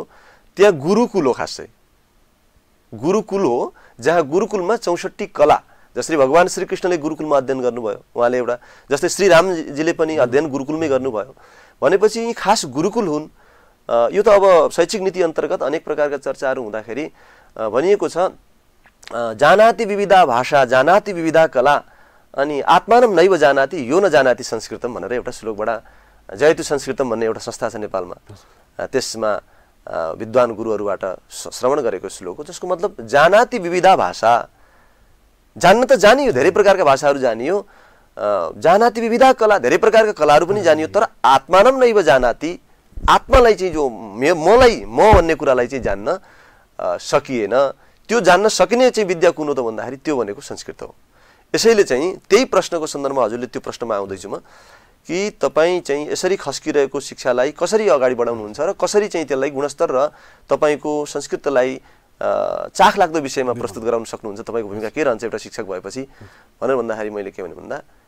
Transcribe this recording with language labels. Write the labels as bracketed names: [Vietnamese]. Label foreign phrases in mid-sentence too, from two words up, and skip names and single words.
[Nepali] त्यहाँ गुरुकुल हो, खासै गुरुकुल हो, जहाँ गुरुकुलमा 64 कला, जसरी भगवान श्रीकृष्णले गुरुकुलमा अध्ययन गर्नुभयो, उहाँले एउटा जस्तै श्रीरामजीले पनि अध्ययन गुरुकुलमै गर्नुभयो भनेपछि यी खास गुरुकुल हुन्। यो त अब शैक्षिक नीति अन्तर्गत अनेक प्रकारका चर्चाहरू हुँदाखेरि भनिएको छ, [Sanskrit] जानाति विविधा भाषा जानाति विविधा कला अनि आत्मानं नैव जानाति यो न जानाति संस्कृतम [Nepali] भनेर एउटा श्लोकबाट, जयतु संस्कृतम भन्ने एउटा संस्था छ नेपालमा, त्यसमा विद्वान गुरुहरूबाट श्रवण गरेको श्लोक हो, जसको मतलब [Sanskrit] जानाति विविधा भाषा, [Nepali] जान्न त जानियो, धेरै प्रकारका भाषाहरू जानियो, [Sanskrit] जानाति विविधा कला, [Nepali] धेरै प्रकारका कलाहरू पनि जानियो, तर [Sanskrit] आत्मानं नैव जानाति, [Nepali] आत्मालाई चाहिँ जो मलाई म भन्ने कुरालाई चाहिँ जान्न सकिएन, त्यो जान्न सकिने चाहिँ विद्या कुन हो त भन्दाखेरि त्यो भनेको संस्कृत हो। यसैले चाहिँ त्यही प्रश्नको सन्दर्भमा हजुरले त्यो प्रश्नमा आउँदैछु म कि तपाईँ चाहिँ यसरी खस्किरहेको शिक्षालाई कसरी अगाडि बढाउनुहुन्छ र कसरी चाहिँ त्यसलाई गुणस्तर र तपाईँको संस्कृतलाई चाख लाग्दो विषयमा प्रस्तुत गराउन सक्नुहुन्छ, तपाईँको भूमिका के रहन्छ एउटा शिक्षक भएपछि भनेर भन्दाखेरि मैले के भने भन्दा